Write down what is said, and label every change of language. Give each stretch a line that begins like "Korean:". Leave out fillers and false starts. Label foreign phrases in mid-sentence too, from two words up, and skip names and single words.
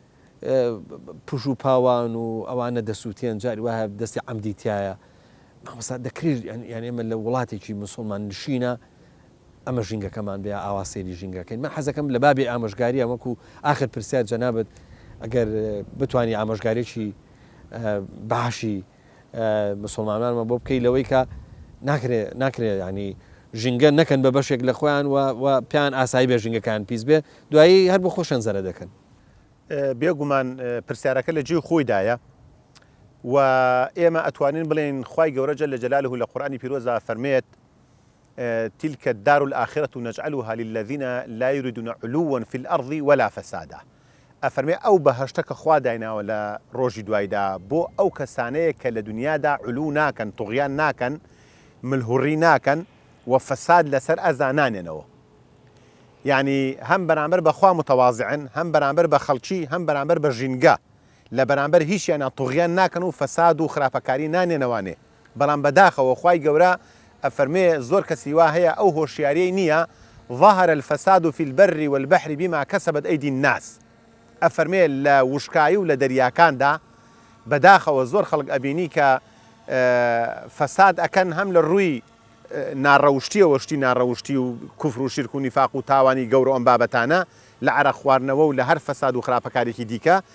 Central Kurdish: پوش و پاوان و ئەوانە دەسووتێن جاری وایە دەستی عەمدیتیایە مامۆستا دەکرێت یعنی ئێمە لە وڵاتێکی موسڵمان نشینە ئەمە ژینگەکەمان بێ ئاوا سەیری ژینگەکەین من حەزەکەم لە بابی ئامۆژگاریە وەکو ئاخر پرسیار جەنابەت ئەگەر بتوانی ئامۆژگارێکی باشی مسلمانانمە بۆ بکەی لەوەی کە ناکرێت ینی ژینگە نەکەن بە بەشێک لە خۆیان و پیان ئاسایی بێ ژینگەکان پیس بێ دوایی هەر بۆ خۆشیان زەرە دەکەن بێگومان پرسیارەکە لە جێی خۆیدایە و ئێمە ئەتوانین بڵێن خوای گەورە
Arabic: جەل جەلاله
Central Kurdish: لە قورئانی پیرۆزدا فەرمێت
Arabic: تلك الدار الآخرة نجعلها للذين لا يريدون علوا في الأرض ولا فسادا
Central Kurdish: ئەفەرمێ ئەو بەهەشتەکە خوا دایناوە لە ڕۆژی دوایدا بۆ ئەو کەسانەیە کە لە دنیادا علو ناکەن توغیان ناکەن ملهوڕی ناکەن و فەساد لەسەر ئەزا نانێنەوە یعنی هەم بەرامبەر بەخوا متەواضعن هەم بەرامبەر بە خەڵکی هەم بەرامبەر بە ژینگە لە بەرامبەر هیچیانە توغیان ناکەن و فەساد و خراپەکاری نانێنەوانێ بەڵام بەداخەوە خوای گەورە ئەفەرمێ زۆر کەسی وا هەیە ئەو هۆشیاریەی نییە
Arabic: ظهر الفساد في البر والبحر بما كسبت أيدي الناس
Central Kurdish: ئەفەرمێ لە وشکایی و لە دەریاکاندا بەداخەوە زۆر خەڵک ئەبینی کە فەساد ئەکەن هەم لە ڕووی ناڕەوشتیەوە شتی ناڕەوشتی و کوفر و شرک و نیفاق و تاوانی گەورە ئەم بابەتانە لە عەرەق خواردنەوە و لە هەر فەساد و خراپەکارێکی دیکە